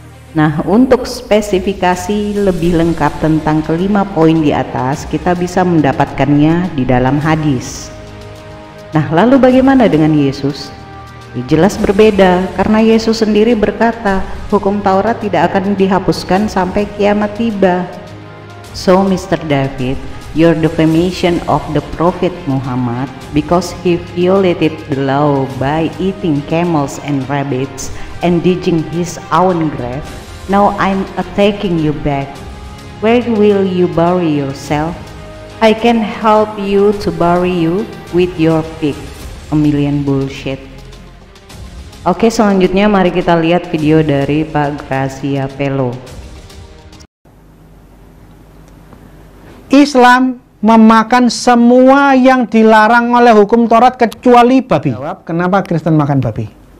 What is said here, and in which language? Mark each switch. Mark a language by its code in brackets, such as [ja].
[id] Nah, untuk spesifikasi lebih lengkap tentang kelima poin di atas kita bisa mendapatkannya di dalam hadis. Nah, lalu bagaimana dengan Yesus? Jelas berbeda, karena Yesus sendiri berkata hukum Taurat tidak akan dihapuskan sampai kiamat tiba. [en] So Mr. David, your defamation of the Prophet Muhammad because he violated the law by eating camels and rabbits and digging his own grave. Now I'm attacking you back. Where will you bury yourself? I can help you to bury you with your pig. A million bullshit. [id] Oke, selanjutnya mari kita lihat video dari Pak Gracia Pelo. Islam memakan semua yang dilarang oleh hukum Taurat kecuali babi. Jawab, kenapa Kristen makan babi?